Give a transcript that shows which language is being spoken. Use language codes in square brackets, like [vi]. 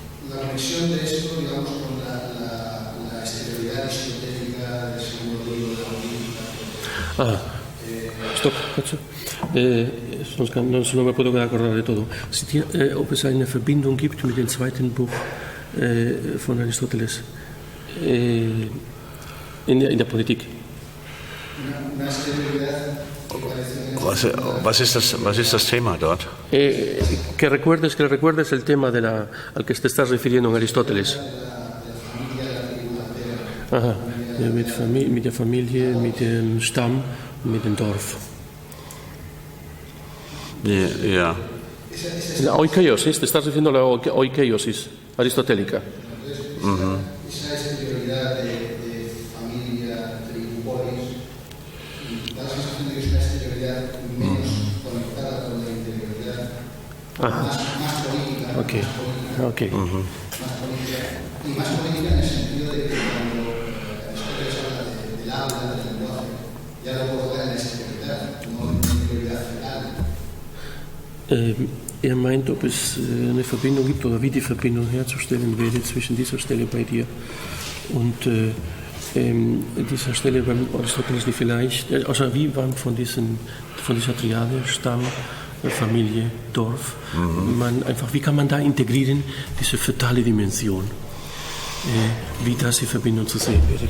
[es] La conexión de esto, digamos, con la exterioridad aristotélica del segundo libro de la política. [de] Stop. [es] Sonst no me puedo acordar de todo. [de] Ob es eine Verbindung gibt mit dem zweiten Buch von Aristoteles in der Politik. [es] Una exterioridad. [de] Was ist das Thema dort? [es] Que recuerdes el tema al que te estás refiriendo en Aristóteles. Ajá. [de] Mit der Familie, mit dem Stamm, mit dem Dorf. Ja. [es] La oikeiosis, te estás refiriendo a la oikeiosis aristotélica. Esa exterioridad de familia, tribu, polis, da la sensación de que es una exterioridad menos conectada con la interioridad, más política, Okay. Okay. más política, y más política en el sentido de que cuando Aristóteles habla del habla, del lenguaje, ya lo coloca en la exterioridad, no en la interioridad fetal. [de] Meint, ob es eine Verbindung gibt oder wie die Verbindung herzustellen wäre zwischen dieser Stelle bei dir und dieser Stelle beim Aristoteles, die vielleicht, also wie man von dieser Triade, Stamm, Familie, Dorf, wie kann man da integrieren, diese fetale Dimension, wie das in Verbindung zu sehen wäre.